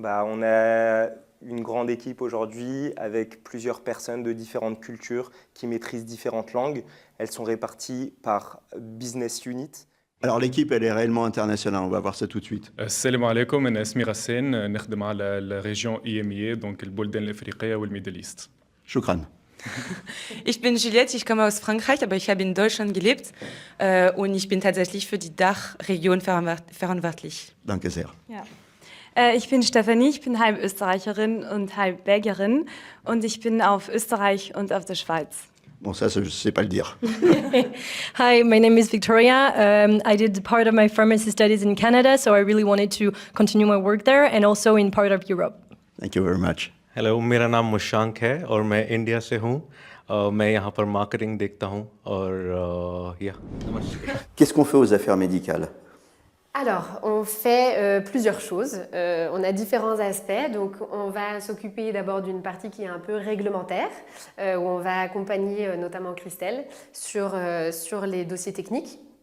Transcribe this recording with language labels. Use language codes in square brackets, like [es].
[fr] On a une grande équipe aujourd'hui avec plusieurs personnes de différentes cultures qui maîtrisent différentes langues. Elles sont réparties par business unit. Alors l'équipe, elle est réellement internationale, on va voir ça tout de suite. [ar] السلام عليكم أنا اسمي غسان نخدم على الريجيون EMEA [fr] donc [ar] البلدان الأفريقية والميدل إيست. Shukran. [de] Ich bin Juliette, ich komme aus Frankreich, aber ich habe in Deutschland gelebt und ich bin tatsächlich für die Dachregion verantwortlich. Danke sehr. Ja. Ich bin Stefanie, ich bin halb Österreicherin und halb Belgierin und ich bin auf Österreich und auf der Schweiz. [fr] Bon, ça, je ne sais pas le dire. [en] Hi, my name is Victoria. I did part of my pharmacy studies in Canada, so I really wanted to continue my work there and also in part of Europe. Thank you very much. [hi] Hello, मेरा नाम मुशांक है और मैं India से हूँ। मैं यहाँ पर मार्केटिंग देखता हूँ और [fr] Qu'est-ce qu'on fait aux affaires médicales? Alors, on fait plusieurs choses. On a différents aspects. Donc, on va s'occuper d'abord d'une partie qui est un peu réglementaire, où on va accompagner notamment Christelle sur les dossiers techniques.